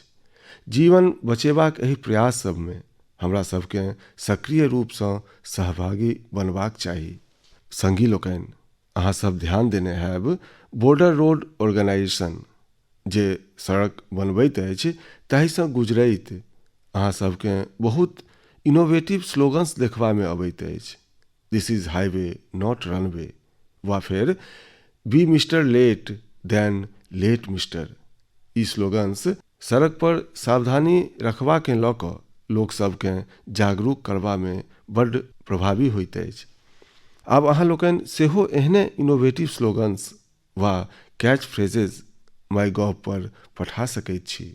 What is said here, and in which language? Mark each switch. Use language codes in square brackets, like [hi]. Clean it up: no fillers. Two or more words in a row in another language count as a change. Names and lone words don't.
[mai] जीवन बचेबाक एहि प्रयास सब में हमरा सबके सक्रिय रूप सँ सहभागी बनबाक चाही। संगी लोकनि, अहाँ सब ध्यान देने हैब बॉर्डर रोड ऑर्गेनाइजेशन जे सड़क बनबैत अछि ताहि सँ गुजरैत अहाँ सबके बहुत [en] innovative slogans [mai] देखबा में अबैत अछि। [en] this is highway not runway [mai] वा फिर [en] be mister late than late mister. [mai] ई स्लोगन्स सड़क पर सावधानी रखबा के लऽ कऽ लोक सबके जागरूक करबा में बड्ड प्रभावी होइत अछि। आब अहाँ लोकनि सेहो एहने [en] innovative slogans [mai] वा [en] catch phrases [mai] माई गॉव पर पठा सकैत छी।